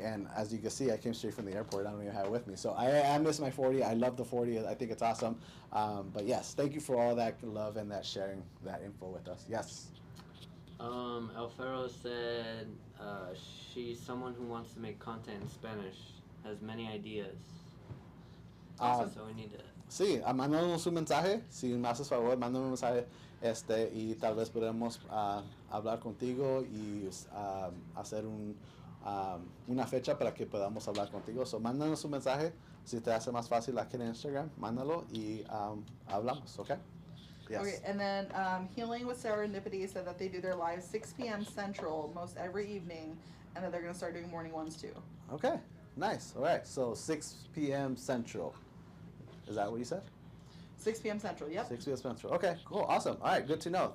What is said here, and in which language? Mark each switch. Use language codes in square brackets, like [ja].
[en] And as you can see, I came straight from the airport. I don't even have it with me. So I miss my 40. I love the 40. I think it's awesome. But yes, thank you for all that love and that sharing that info with us. Yes. Alfaro said she's someone who wants to make content in Spanish, has many ideas. So we need to... [es] Sí, mándanos un mensaje, si me haces favor, mándame un mensaje y tal vez podemos hablar contigo y hacer una fecha para que podamos hablar contigo. So mándanos un mensaje, si te hace más fácil aquí en Instagram, mándalo y hablamos, ¿ok? [en] Yes. Okay, and then Healing with Serendipity said that they do their live 6 p.m. Central most every evening, and that they're going to start doing morning ones too. Okay, nice. All right, so 6 p.m. Central. Is that what you said? 6 p.m. Central, yep. 6 p.m. Central. Okay, cool, awesome. All right, good to know.